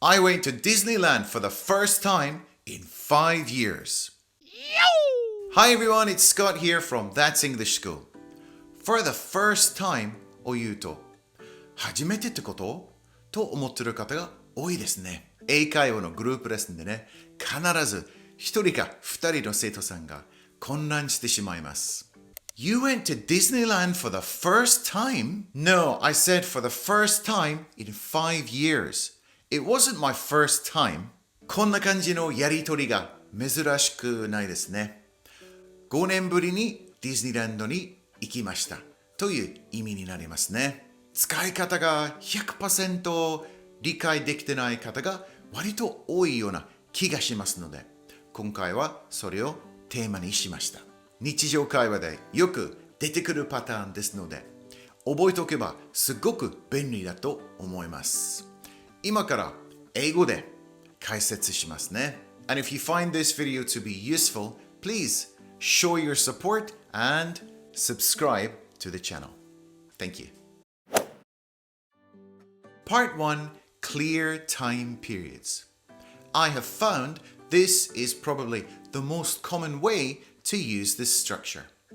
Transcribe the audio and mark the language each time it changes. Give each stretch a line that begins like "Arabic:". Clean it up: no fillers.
English: I went to Disneyland for the first time in 5 years. Hi everyone, it's Scott here from That's English School. For the first time
Japanese: を言うと、初めてってことと思ってる方が多いですね。英会話のグループレッスンでね、必ず1人か2人の生徒さんが混乱してしまいます。
English: You went to Disneyland for the first time? No, I said for the first time in 5 years. It wasn't my first time.
Japanese: こんな感じのやりとりが珍しくないですね。 5年ぶりにディズニーランドに行きましたという意味になりますね。使い方が 100% 理解できてない方が割と多いような気がしますので、今回はそれをテーマにしました。日常会話でよく出てくるパターンですので、覚えておけばすごく便利だと思います。今から英語で解説しますね。
English: And if you find this video to be useful, please show your support and subscribe to the channel. Thank you. Part 1. Clear time periods. I have found this is probably the most common way to use this structure.